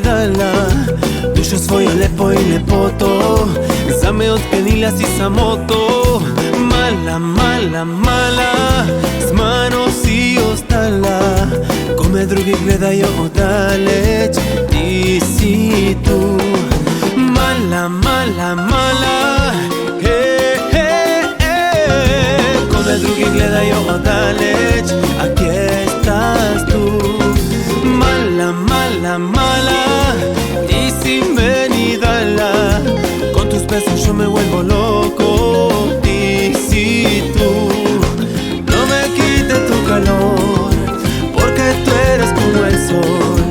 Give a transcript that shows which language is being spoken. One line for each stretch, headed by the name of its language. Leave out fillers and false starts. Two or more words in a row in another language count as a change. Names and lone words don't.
Slovenian: dala Dušo svojo lepo in lepoto Za me odklenila si samo to Mala, mala, mala Z mano si ostala Ko me drugi gledajo oddaleč Ti si tu Mala, mala, mala Drugi gledajo oddaleč,
Spanish: aquí estás tú Mala, mala, mala
Slovenian: Ti si meni dala
Spanish: Con tus besos yo me vuelvo loco
Slovenian: Ti si
Spanish: tú No me quites tu calor Porque tú eres como el sol